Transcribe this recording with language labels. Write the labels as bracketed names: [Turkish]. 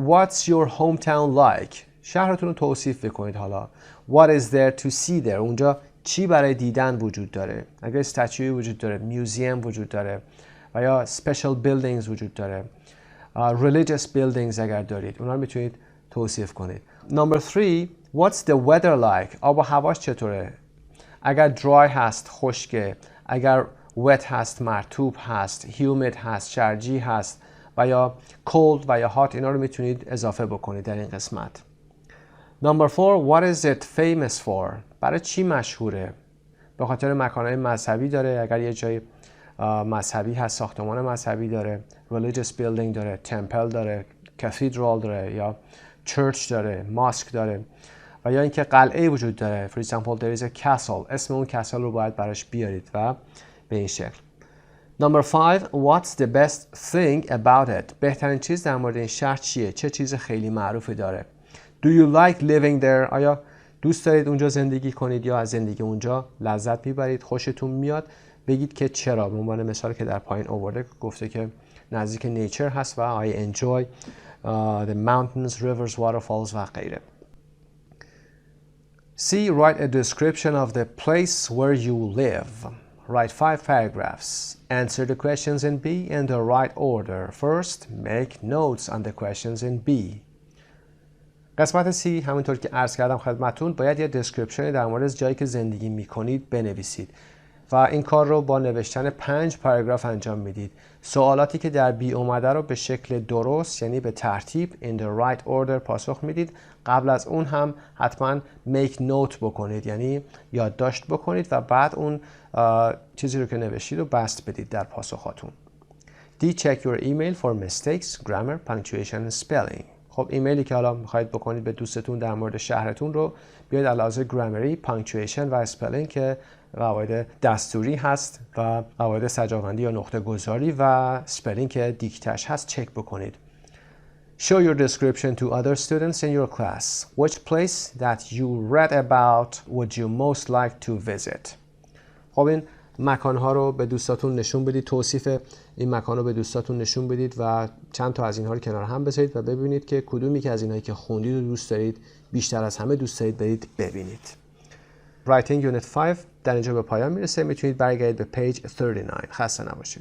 [English] What's your hometown like? [Persian] شهرتون رو توصیف بکنید. حالا [English] What is there to see there? [Persian] اونجا چی برای دیدن وجود داره؟ اگر استاتوی وجود داره، میوزیم وجود داره و یا special buildings وجود داره، religious buildings اگر دارید، اونها رو میتونید توصیف کنید. [English] Number 3. What's the weather like? [Persian] آب و هواش چطوره؟ اگر dry هست خشکه، اگر wet هست مرطوب هست، humid هست شرجی هست و یا cold و یا hot، اینا رو میتونید اضافه بکنید در این قسمت. [English] Number 4. What is it famous for? [Persian] برای چی مشهوره؟ به خاطر مکانهای مذهبی داره، اگر یه جای مذهبی هست، ساختمان مذهبی داره، religious building داره، temple داره، cathedral داره یا church داره، mosque داره و یا اینکه قلعه وجود داره. [English] For example, there is a castle. [Persian] اسم اون کسل رو باید براش بیارید و به این شکل. [English] Number 5. What's the best thing about it? [Persian] بهترین چیز در مورد این شهر چیه؟ چه چیز خیلی معروفی داره؟ [English] Do you like living there? [Persian] آیا دوست دارید اونجا زندگی کنید یا از زندگی اونجا لذت میبرید، خوشتون میاد؟ بگید که چرا. به عنوان مثال که در پایین آورده گفته که نزدیک نیچر هست و [English] I enjoy the mountains, rivers, waterfalls [Persian] و غیره. [English] C. Write a description of the place where you live. Write 5 paragraphs. Answer the questions in B in the right order. First, make notes on the questions in B. [Persian] قسمت C همونطور که عرض کردم خدمتون باید یه description در مورد جایی که زندگی میکنید بنویسید. و این کار رو با نوشتن 5 پاراگراف انجام میدید. سوالاتی که در بی اومده رو به شکل درست یعنی به ترتیب [English] in the right order [Persian] پاسخ میدید. قبل از اون هم حتما make note بکنید، یعنی یادداشت بکنید و بعد اون چیزی رو که نوشتید رو بست بدید در پاسخاتون. [English] D. Check your email for mistakes, grammar, punctuation and spelling. [Persian] خب ایمیلی که حالا میخواید بکنید به دوستتون در مورد شهرتون رو بیاید علاوه گرامری، پانکچویشن و اسپلینگ که قواعد دستوری هست و قواعد سجاوندی یا نقطه گذاری و اسپلینگ که دیکتش هست چک بکنید. [English] Show your description to other students in your class. Which place that you read about would you most like to visit? [Persian] خب این مکانها رو به دوستاتون نشون بدید، توصیف این مکان رو به دوستاتون نشون بدید و چند تا از اینها رو کنار هم بذارید و ببینید که کدومی که از اینهایی که خوندید و دوست دارید بیشتر از همه دوست دارید برید ببینید. Writing Unit 5 در اینجا به پایان میرسه. میتونید برگردید به پیج 39. خسته نباشید.